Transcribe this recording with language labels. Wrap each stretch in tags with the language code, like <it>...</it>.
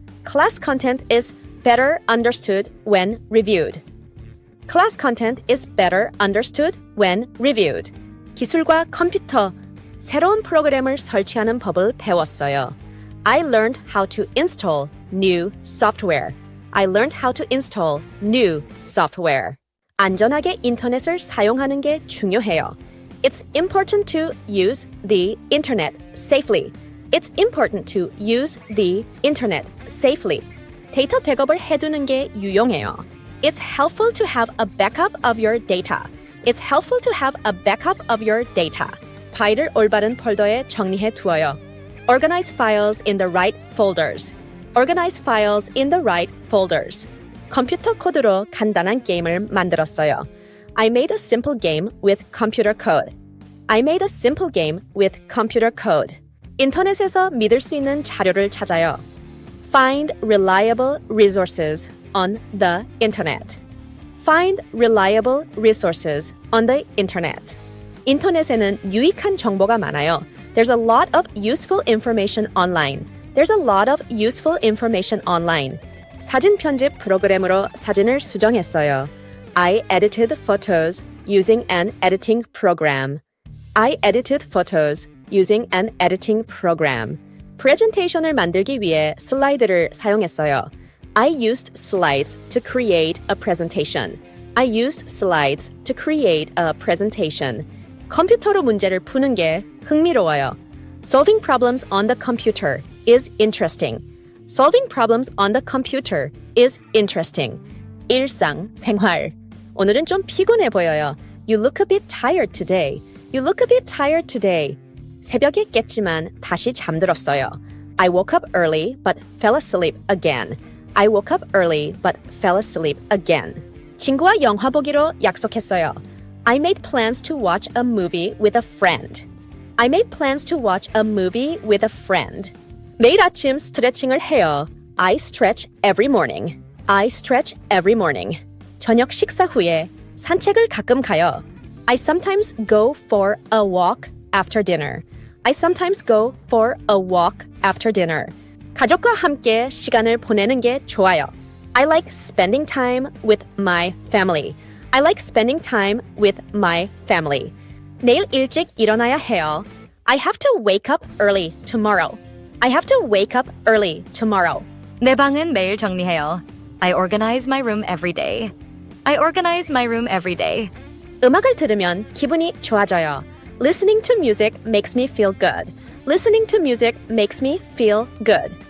<en>Class content is better understood when reviewed. Class content is better understood when reviewed.</en> <ko>기술과 컴퓨터, 새로운 프로그램을 설치하는 법을 배웠어요.</ko> <en>I learned how to install new software. I learned how to install new software.</en> <ko>안전하게 인터넷을 사용하는 게 중요해요.</ko> <en>It's important to use the internet safely. It's important to use the internet safely.</en> <ko>데이터 백업을 해두는 게 유용해요.</ko> <en>It's helpful to have a backup of your data. It's helpful to have a backup of your data.</en> <ko>파일을 올바른 폴더에 정리해 두어요.</ko> <en>Organize files in the right folders. Organize files in the right folders.</en> <ko>컴퓨터 코드로 간단한 게임을 만들었어요.</ko> <en>I made a simple game with computer code. I made a simple game with computer code.</en> <ko>인터넷에서 믿을 수 있는 자료를 찾아요.</ko> <en>Find reliable resources on the internet. Find reliable resources on the internet.</en> <ko>인터넷에는 유익한 정보가 많아요.</ko> <en>There's a lot of useful information online. There's a lot of useful information online.</en> <ko>사진 편집 프로그램으로 사진을 수정했어요.</ko> <en>I edited photos using an editing program. I edited photos using an editing program.</en> <ko>프레젠테이션을 만들기 위해 슬라이드를 사용했어요.</ko> <en>I used slides to create a presentation. I used slides to create a presentation.</en> <ko>컴퓨터로 문제를 푸는 게 흥미로워요.</ko> <en>Solving problems on the computer is interesting. Solving problems on the computer is interesting.</en> <ko>일상생활. 오늘은 좀 피곤해 보여요.</ko> <en>You look a bit tired today. You look a bit tired today.</en> <ko>새벽에 깼지만 다시 잠들었어요.</ko> <en>I woke up early but fell asleep again. I woke up early but fell asleep again.</en> <ko>친구와 영화 보기로 약속했어요.</ko> <en>I made plans to watch a movie with a friend. I made plans to watch a movie with a friend.</en> <ko>매일 아침 스트레칭을 해요.</ko> <en>I stretch every morning. I stretch every morning.</en> <ko>저녁 식사 후에 산책을 가끔 가요.</ko> <en>I sometimes go for a walk after dinner. I sometimes go for a walk after dinner.</en> <ko>가족과 함께 시간을 보내는 게 좋아요.</ko> <en>I like spending time with my family. I like spending time with my family.</en> <ko>내일 일찍 일어나야 해요.</ko> <en>I have to wake up early tomorrow. I have to wake up early tomorrow.</en> <ko>내 방은 매일 정리해요.</ko> <en>I organize my room every day. I organize my room every day.</en> <ko>음악을 들으면 기분이 좋아져요.</ko> <en>Listening to music makes me feel good. Listening to music makes me feel good.</en>